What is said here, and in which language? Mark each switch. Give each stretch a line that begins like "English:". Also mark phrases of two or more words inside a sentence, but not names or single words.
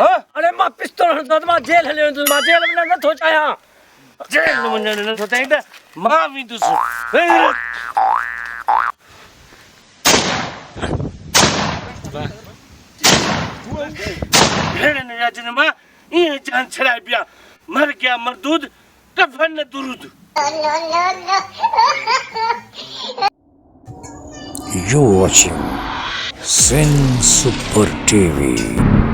Sindhi: अरे मां पिस्तौल हणंदो मां जेल हली वेंदुसि मां जेल में नथो चाहियां जेल में वञण नथो चाहीं त मां वेंदुसि भेण राजन मां ईअं जान छड़ाए पिया मर गया मरदूद कफन न दुरूद
English: You're watching Sin Super TV.